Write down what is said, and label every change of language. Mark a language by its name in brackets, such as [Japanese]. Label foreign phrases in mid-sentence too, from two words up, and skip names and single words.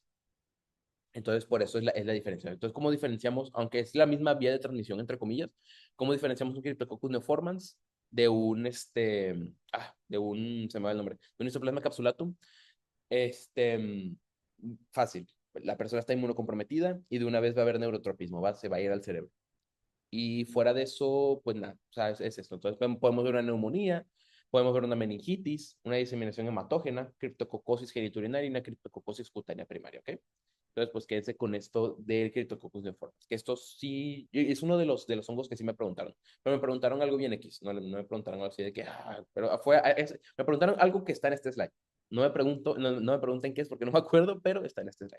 [Spanish] Entonces, por eso es la diferencia. Entonces, ¿cómo diferenciamos, aunque es la misma vía de transmisión, entre comillas, cómo diferenciamos un Cryptococcus neoformans se me va el nombre, de un Histoplasma capsulatum? Este, Fácil. La persona está inmunocomprometida y de una vez va a haber neurotropismo, se va a ir al cerebro. Y fuera de eso, pues nada, o sea, es esto. Entonces podemos ver una neumonía, podemos ver una meningitis, una diseminación hematógena, criptococosis genitourinaria y una criptococosis cutánea primaria, ¿ok? Entonces, pues quédense con esto del Cryptococcus neoformans, que esto sí, es uno de los hongos que sí me preguntaron, pero me preguntaron algo bien X, no me preguntaron algo así de que, pero me preguntaron algo que está en este slide. No me pregunten qué es porque no me acuerdo, pero está en este slide.